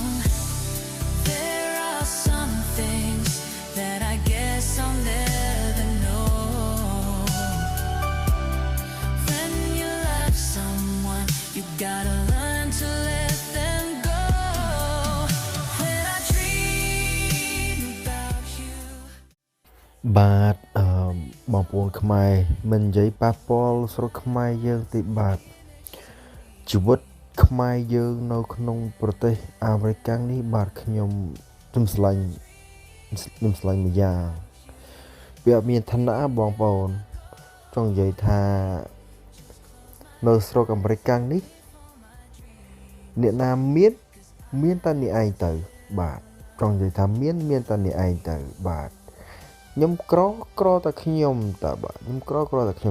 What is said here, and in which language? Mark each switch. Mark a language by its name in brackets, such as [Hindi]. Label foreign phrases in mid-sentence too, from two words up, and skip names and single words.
[English] There are some things that I guess I'll never know. When you love someone, you gotta learn to let them go. When I dream about you. [Khmer] បាទបងប្អូនខ្មែរមិននិយាយប៉ះពាល់ស្រុកខ្មែរយើងទេបាទជីវិត ខ្មែរយើងនៅក្នុងប្រទេសអាមេរិកនេះបាទខ្ញុំស្លាញ់មួយយ៉ាងវាអត់មានឋានៈបងប្អូនចង់និយាយថានៅស្រុកអាមេរិកនេះអ្នកណាមានតែអ្នកឯងទៅបាទចង់និយាយថាមានតែអ្នកឯងទៅបាទខ្ញុំក្រតែខ្ញុំតើបាទខ្ញុំក្រតែខ្ញុំ